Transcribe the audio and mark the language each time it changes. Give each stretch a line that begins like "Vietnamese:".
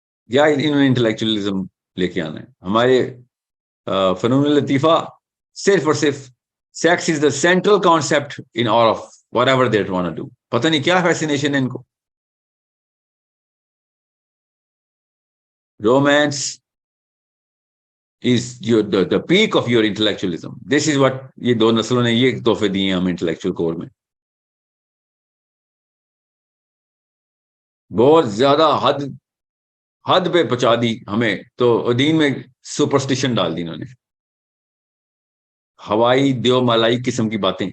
Urdu: یا انہوں نے انٹلیکچولی لے کے آنا ہے. ہمارے فنون لطیفہ صرف اور صرف
English: Sex is the central concept in all of whatever that want to do.
Urdu: پتہ نہیں کیا فیسینیشن ہے ان کو. Romance
English: is the peak of your intellectualism. This is what
Urdu: یہ دو نسلوں نے یہ تحفے دیے ہیں ہم انٹلیکچوئل کور میں. بہت زیادہ حد پہ پہنچا دی ہمیں. تو دین میں سپرسٹیشن ڈال دی انہوں نے, ہوائی دیو مالائی قسم کی باتیں.